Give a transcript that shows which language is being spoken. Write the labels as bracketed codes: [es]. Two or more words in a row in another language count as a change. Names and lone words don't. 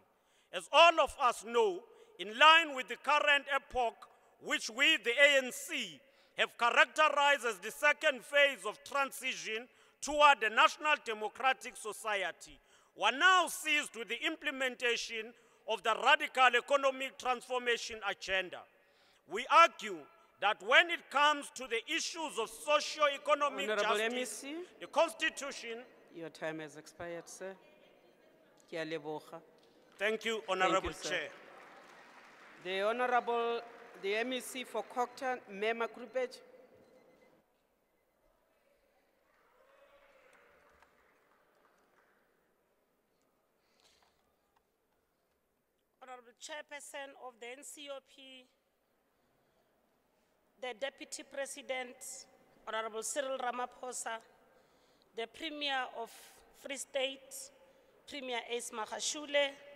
[en] As all of us know, in line with the current epoch, which we, the ANC, have characterized as the second phase of transition toward a national democratic society, one now seized with the implementation of the radical economic transformation agenda. We argue that when it comes to the issues of socio-economic Honorable justice, MEC. the Constitution... Your time has expired, sir. [tn] Ke a leboga. [en] Thank you, Honorable sir. Chair. The Honorable, the MEC for Cochrane, Mema Krupej. Honorable Chairperson of the NCOP, the Deputy President, Honorable Cyril Ramaphosa, the Premier of Free State, Premier Ace Magashule,